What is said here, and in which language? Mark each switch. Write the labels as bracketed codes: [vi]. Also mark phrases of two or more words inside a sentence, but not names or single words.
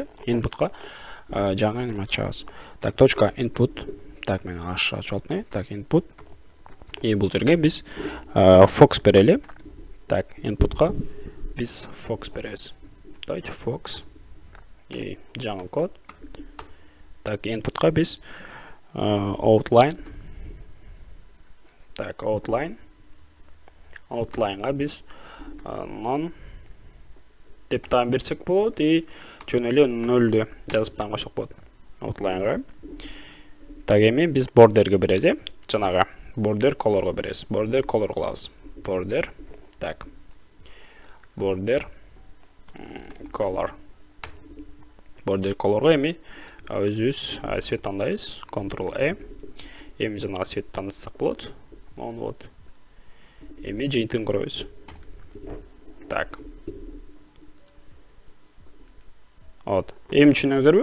[ky] Input'ка жаңы неме ачабыз. Так, точка input. Так, мен ачып алыпмын. Так, input. И бул жерге биз fox берели. Так, input'ка биз fox беребиз. Давайте fox. И жаңы код. Так, input'ка биз outline. Так, outline. Outline'га биз non деп таан берсек болот и жөн эле 0 жазып таан койсок болот. Outline'га. Так, эми биз borderге беребиз, жанагы [en] border color'га [ky] беребиз. [en] Border color кылабыз. Border. Так. Border color. Border color'га [ky] эми өзүбүз свет тандайбыз. Ctrl-E. Эми жанагы свет тандасак болот. Вот. Эми жыйынтыгын көрөбүз. Так. Вот. Эми түшүнүңүздөрбү?